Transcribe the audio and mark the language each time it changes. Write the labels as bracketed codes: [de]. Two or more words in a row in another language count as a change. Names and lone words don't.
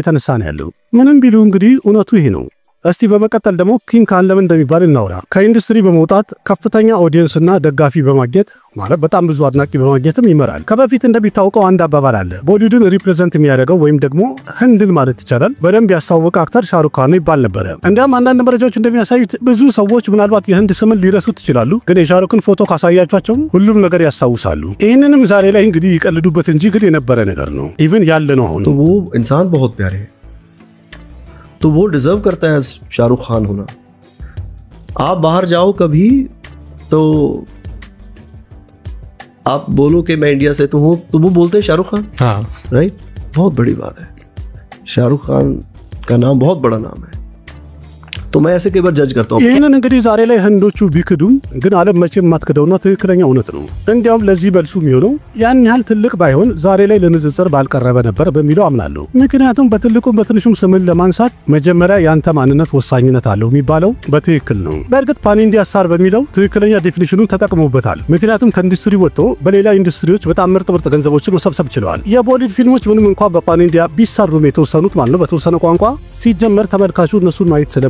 [am] እየተነሳ ነው ያለው። ምንም ቢሉ እንግዲህ እውነቱ ይሄ ነው። እስቲ በመቀጠል ደግሞ ኪንግ ካን ለምን እንደሚባል እናውራ። ከኢንዱስትሪ በመውጣት ከፍተኛ ኦዲየንስና ደጋፊ በማግኘት ማለት በጣም ብዙ አድናቂ በማግኘትም ይመራል። ከበፊት እንደሚታወቀው አንድ አባባል አለ። ቦሊውድን ሪፕሬዘንት የሚያደርገው ወይም ደግሞ ህንድን ማለት ይቻላል በደንብ ያሳወቀ አክተር ሻሩክ ካን ይባል ነበር። እንዲያም አንዳንድ መረጃዎች እንደሚያሳዩት ብዙ ሰዎች ምናልባት የህንድ ስምን ሊረሱት ይችላሉ፣ ግን የሻሩክን ፎቶ ካሳያቸው ሁሉም ነገር ያስታውሳሉ። ይህንንም ዛሬ ላይ እንግዲህ ይቀልዱበት እንጂ ግን የነበረ ነገር ነው። ኢቭን ያለ ነው አሁን [hi] तो वो इंसान बहुत प्यारे है, तो वो डिजर्व करता है शाहरुख खान होना। आप बाहर जाओ कभी तो आप बोलो कि मैं इंडिया से तो हूं, तो वो बोलते हैं शाहरुख खान। हाँ, राइट, बहुत बड़ी बात है। शाहरुख खान का नाम बहुत बड़ा नाम है, तो मैं ऐसे कई बार जज करता हूं। [am] ይህንን እንግዲህ ዛሬ ላይ ህንዶቹ ቢክዱም ግን ዓለም መቼም የማትክደውና ትክክለኛ እውነት ነው። እንዲያውም ለዚህ መልሱ የሚሆነው ያን ያህል ትልቅ ባይሆን ዛሬ ላይ ለንጽጽር ባልቀረበ ነበር በሚለው አምናለሁ። ምክንያቱም በትልቁም በትንሹም ስምን ለማንሳት መጀመሪያ ያንተ ማንነት ወሳኝነት አለው የሚባለው በትክክል ነው። በእርግጥ [en] pan India star [am] በሚለው ትክክለኛ ዴፊኒሽኑን ተጠቅመውበታል። ምክንያቱም ከኢንዱስትሪ ወጥቶ በሌላ ኢንዱስትሪዎች በጣም ምርጥ ገንዘቦችን መሰብሰብ ችለዋል። የቦሊውድ ፊልሞች ምንም እንኳን በፓን ኢንዲያ ቢሰሩም የተወሰኑት ማለት ነው በተወሰነ ቋንቋ ሲጀመር ተመልካቹ እነሱን ማየት